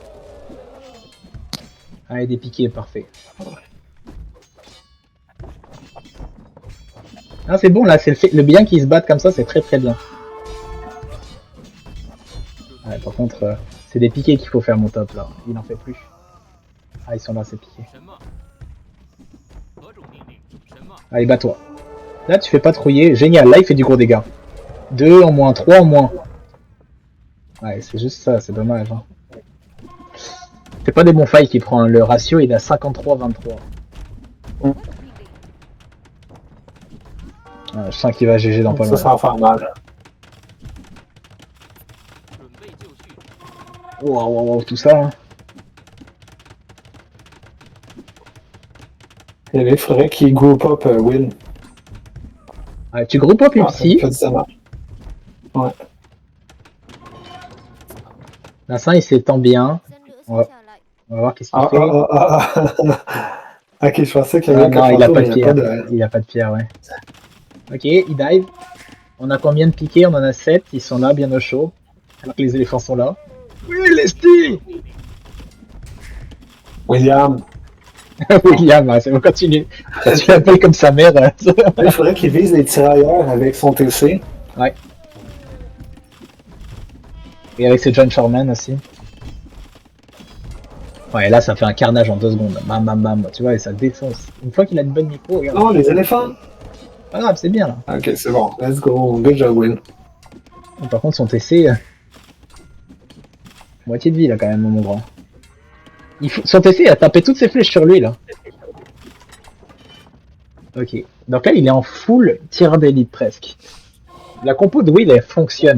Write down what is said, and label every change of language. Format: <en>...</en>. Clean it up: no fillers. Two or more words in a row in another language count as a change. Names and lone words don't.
<fr>Ah, et des piquets, parfait. Ah c'est bon là, c'est le bien qu'ils se battent comme ça, c'est très très bien. Ouais, par contre, c'est des piquets qu'il faut faire mon top là. Il n'en fait plus. Ah ils sont là ces piquets.</fr> <zh>什么？何种命令？什么？</zh> <fr>Allez bats-toi. Là tu fais pas trouiller, génial, là il fait du gros dégâts. 2 en moins, 3 en moins. Ouais c'est juste ça, c'est dommage. Hein. C'est pas des bons fights qu'il prend, hein. Le ratio il est à 53-23. Ouais, je sens qu'il va GG dans pas Ça mal. va faire mal.</fr> <zh>准备就绪，</zh> <fr>Wow, wow, wow, tout ça. Hein. Il faudrait qu'il</fr> <en>group up</en> <fr>Will. Ouais, tu groupes up Ah, ici. ça fait ça marche. Ouais. Vincent il s'étend bien.</fr> <zh>先留下来。</zh> <fr>On va voir qu'est-ce qu'il Ah, fait. Ok, je pensais qu'il y Ah avait non, il a pas de il y pierre. a pas de... Il a pas de pierre, ouais. Ok, il dive. On a combien de piquets? On en a 7. Ils sont là, bien au chaud. Alors que les éléphants sont là. Oui, Leslie William, William, ouais, c'est bon, continue. Tu l'appelles comme sa mère. il faudrait qu'il vise les tirailleurs avec son TC. Et avec ses John Shoreman aussi. Ouais, là, ça fait un carnage en 2 secondes. Bam, bam, bam. Tu vois, et ça défonce. Une fois qu'il a une bonne micro, regarde. Non, les éléphants. Pas grave, c'est bien, là. Ok, c'est bon.</fr> <en>Let's go. Good job, Will.</en> <fr>Par contre, son TC... moitié de vie, là, quand même, mon grand. Son TC, il a tapé toutes ses flèches sur lui, là. Ok. Donc là, il est en full tireur d'élite, presque. La compo de Will, elle fonctionne.</fr>